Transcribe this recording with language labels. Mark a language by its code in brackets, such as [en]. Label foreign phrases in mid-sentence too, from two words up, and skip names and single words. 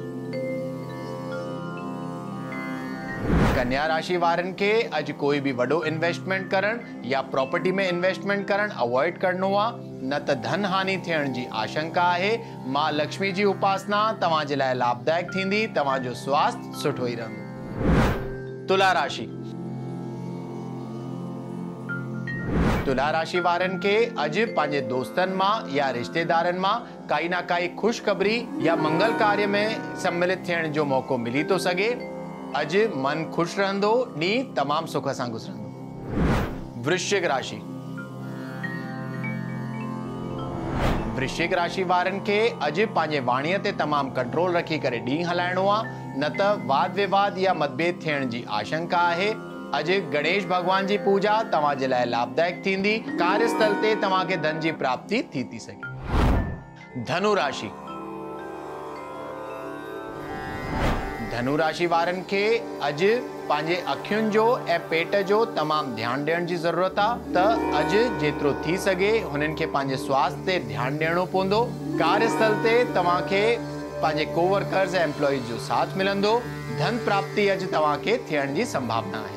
[sd] कन्या राशि वारनि खे अॼु कोई भी वॾो इन्वेस्टमेंट करण या प्रॉपर्टी में इन्वेस्टमेंट करण अवॉइड करणो आहे, न त धन हानि थियण जी आशंका आहे। मां लक्ष्मी जी उपासना तव्हां जे लाइ लाभदायक थींदी। तव्हां जो स्वास्थ्य सुठो ई रहंदो। तुला राशि। तुला राशि वारनि खे अॼु पंहिंजे दोस्तनि मां या रिश्तेदारनि मां काई ना काई खुशखबरी या मंगल कार्य में सम्मिलित थियण जो मौको मिली तो सके। अॼु मन खुश रहंदो, ॾींहुं तमामु सुख सां गुज़रंदो। वृश्चिक राशि। वृश्चिक राशि वारनि खे अॼु पंहिंजे वाणीअ ते तमामु कंट्रोल रखी करे ॾींहुं हलाइणो आहे, न त वाद विवाद या मतभेद थियण जी आशंका आहे। अॼु गणेश भगवान जी पूजा तव्हां जे लाइ लाभदायक थींदी। कार्यस्थल ते तव्हां खे धन जी प्राप्ति थी सके। धनु राशि। धनु राशि वारनि खे अॼु पंहिंजे अखियुनि जो ऐं पेट जो तमामु ध्यानु ॾियण जी ज़रूरत आहे। त अॼु जेतिरो थी सघे हुननि खे पंहिंजे स्वास्थ्य ते ध्यानु ॾियणो पवंदो। कार्यस्थल ते तव्हां खे पंहिंजे कोवर्कर्स ऐं एम्प्लॉइज जो साथ मिलंदो। धन प्राप्ति अॼु तव्हां खे थियण जी संभावना आहे।